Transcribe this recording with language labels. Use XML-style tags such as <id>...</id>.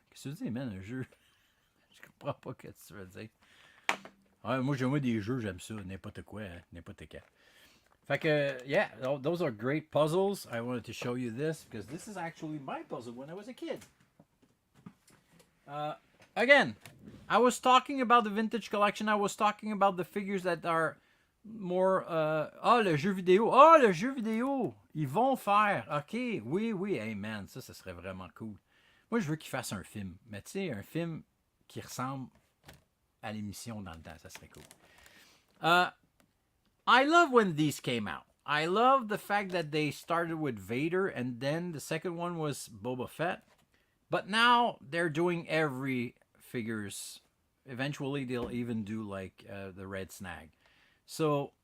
<fr>Qu'est-ce que tu dis, man, un jeu? Je comprends pas ce que tu veux dire. Moi, j'aime des jeux, j'aime ça, n'importe quoi, n'importe quoi.</fr> <en>Fait que, yeah, those are great puzzles. I wanted to show you this because this is actually my puzzle when I was a kid. Again, I was talking about the vintage collection. I was talking about the figures that are more...</en> <fr>le jeu vidéo. Le jeu vidéo. Ils vont faire. OK, oui. Hey, man, ça serait vraiment cool. Moi, je veux qu'ils fassent un film. Mais tu sais, un film qui ressemble à l'émission dans le temps. Ça serait cool.</fr> <en>I love when these came out. I love the fact that they started with Vader and then the second one was Boba Fett. But now they're doing every figures. Eventually, they'll even do like the Red Snag. So</en>